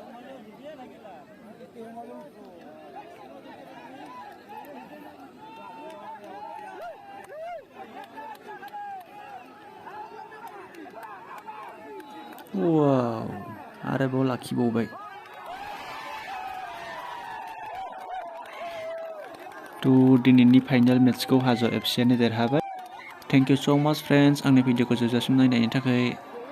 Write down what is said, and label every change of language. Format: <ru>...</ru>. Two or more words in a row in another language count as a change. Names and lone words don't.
<brx>वाव आरोबाव लाखिबावबाय तो दिनैनि फाइनाल मैचखौ हाजो एफसीआनो देरहाबाय</brx> <en>thank you so much friends</en> <brx>आंनि भिडिअखौ जोबजासिम नायनायनि थाखाय</brx>